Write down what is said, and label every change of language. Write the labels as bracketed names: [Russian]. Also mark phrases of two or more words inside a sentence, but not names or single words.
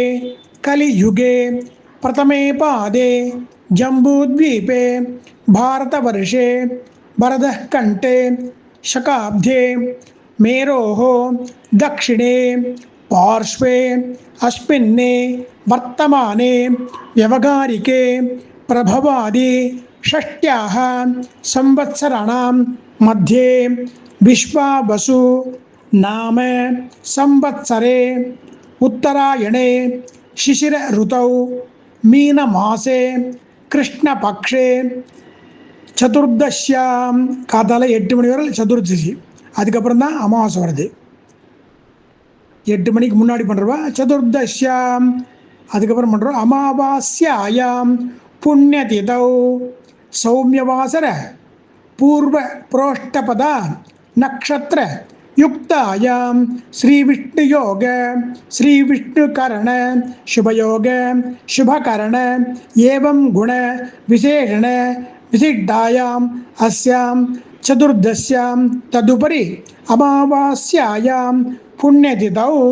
[Sanskrit] कलियुगे प्रथमे पादे जम्बूद्वीपे भारतवर्षे भरतः खण्डे शकाब्दे मेरोः दक्षिणे पार्श्वे अस्मिन्ने वर्तमाने व्यवहारिके प्रभवादि षष्ट्याः संवत्सराणां मध्ये विश्वावसु नाम संवत्सरे उत्तरायणे शिशिर ऋतौ मीनमासे कृष्णपक्षे சதுர்தஷ்யாம் [Tamil] காத்தால 8 மணி வரை சதுர்தசி. அதுக்கப்புறம் தான் அமாவாசை வருது. 8 மணிக்கு முன்னாடி பண்ணுறவா சதுர்தஷ்யாம். அதுக்கப்புறம் பண்ணுறோம் [Sanskrit] अमावास्यायां पुण्यतिथौ सौम्यवासर पूर्व प्रोष्ठपदा नक्षत्र युक्तायां श्रीविष्णुयोग श्रीविष्णुकरण शुभयोग शुभकरण एवं गुण विशेषण विशिष्टायां अस्यां चतुर्दश्यां तदुपरि अमावास्यायां पुण्यतिथौ.